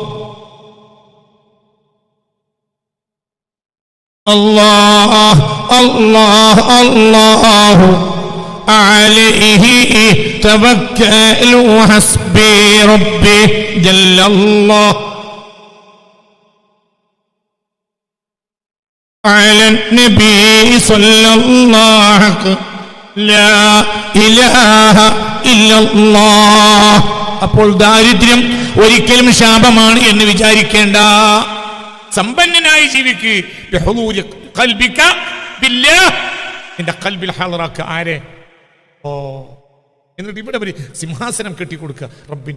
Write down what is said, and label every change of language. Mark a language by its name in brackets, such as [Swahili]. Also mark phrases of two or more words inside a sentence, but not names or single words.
[Arabic] الله الله الله عليه توكلت حسبي ربي جل الله على النبي صلى الله لا إله إلا الله. [Malayalam] അപ്പോൾ ദാരിദ്ര്യം ഒരിക്കലും ശാപമാണ് എന്ന് വിചാരിക്കേണ്ട. സമ്പന്നനായി ജീവിക്ക്. നിന്റെ ഖൽബിൽ ഹാളറാക്ക. ആരെ? എന്നിട്ട് ഇവിടെ ഒരു സിംഹാസനം കെട്ടിക്കൊടുക്കുക റബ്ബിന്.